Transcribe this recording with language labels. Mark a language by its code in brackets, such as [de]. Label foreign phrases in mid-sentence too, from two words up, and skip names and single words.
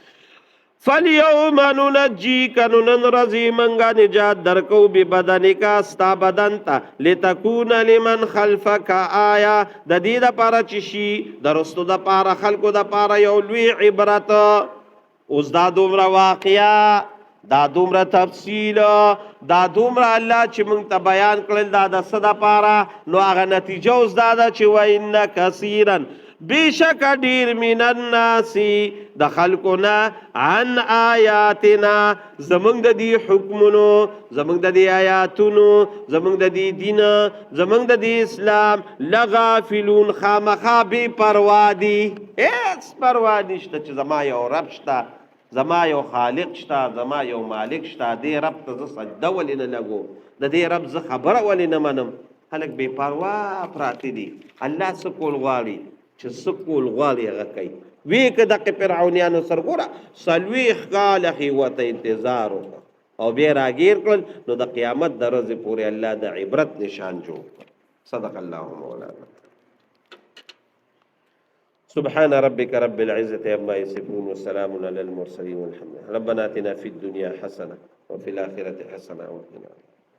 [ar] فَالْيَوْمَ نُنَجِّيكَ [ps] نُنَنْ رَزِي مَنْغَا نجات درکو بی بدنکا ستا بدن تا [ar] لتکون لمن خلفک [ps] آیا د دې د پاره چشي درستو د پاره خلکو د پاره یو لوی عبرت. اوس دا دومره واقعیا دا دومره تفصیل دا دومره الله چې موږ ته بیان کړل دا د څه د پاره نو هغه نتیجه اوس دا ده چې [ar] وَإِنَّ كَثِيرًا [ps] بیشک ډیر [ar] من الناس [ps] د خلقنا [ar] عن آیاتنا [ps] زمونږ د دې حکمونو زمونږ د دې آیاتونو زمونږ د دې دین زمونږ د دې اسلام لغافلون خامخا بی پروا دي هیڅ پروا نشته چې زما یو رب شته زما یو خالق شته زما یو مالک شته دې رب ته زه سجده ولې نه لګو د دې رب زه خبره ولې نه منم. خلک بې پروا پراته دي. الله څه کول غواړي چې سکول غواړي هغه کوي. وی که دغه فرعونیانو سره ګوره څلوېښت کاله یې ورته انتظار وکړ او بیا راګیر کړل نو د قیامت د ورځې پورې الله د عبرت نشان جوړ کړ. [ar] صدق الله مولانا. سبحان ربك رب العزة عما يصفون وسلام على المرسلين والحمد لله. ربنا آتنا في الدنيا حسنة وفي الآخرة حسنة وقنا